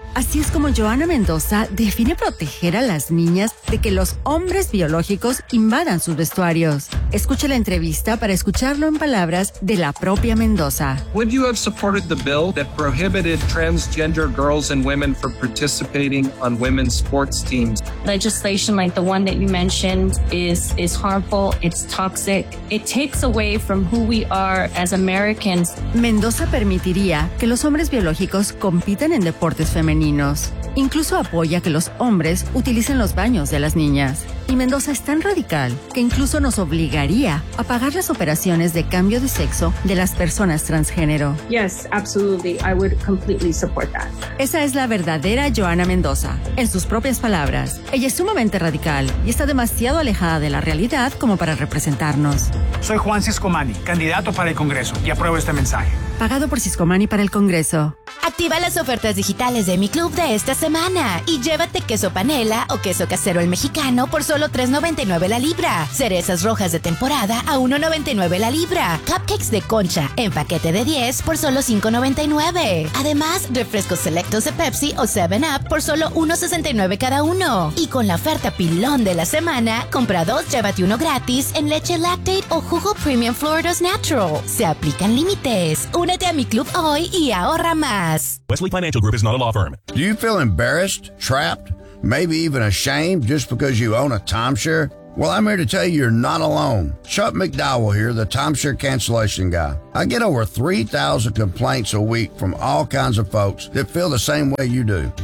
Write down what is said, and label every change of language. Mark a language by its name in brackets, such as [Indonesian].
[Spanish] Así es como Joana Mendoza define proteger a las niñas de que los hombres biológicos invadan sus vestuarios. Escucha la entrevista para escucharlo en palabras de la propia Mendoza. [English] Would you have supported the bill that prohibited transgender girls and women from participating on women's sports teams? Legislation like the one that you mentioned is harmful, it's toxic. It takes away from who we are as Americans. [Spanish] Mendoza permitiría que los hombres biológicos compitan en deportes femeninos. Incluso apoya que los hombres utilicen los baños de las niñas. Y Mendoza es tan radical que incluso nos obligaría a pagar las operaciones de cambio de sexo de las personas transgénero. [English] Yes, absolutely. I would completely support that. [Spanish] Esa es la verdadera Joana Mendoza. En sus propias palabras, ella es sumamente radical y está demasiado alejada de la realidad como para representarnos. Soy Juan Siscomani, candidato para el Congreso, y apruebo este mensaje. Pagado por Siscomani para el Congreso. Activa las ofertas digitales de Mi Club de esta semana y llévate queso panela o queso casero el mexicano por solo $3.99 la libra. Cerezas rojas de temporada a $1.99 la libra. Cupcakes de concha en paquete de 10 por solo $5.99. Además, refrescos selectos de Pepsi o 7 Up por solo $1.69 cada uno. Y con la oferta pilón de la semana, compra dos, llévate uno gratis en leche Lactate o jugo Premium Florida's Natural. Se aplican límites. Únete a Mi Club hoy y ahorra más. [English] Wesley Financial Group is not a law firm. Do you feel embarrassed, trapped, maybe even ashamed just because you own a timeshare? Well, I'm here to tell you you're not alone. Chuck McDowell here, the timeshare cancellation guy. I get over 3,000 complaints a week from all kinds of folks that feel the same way you do.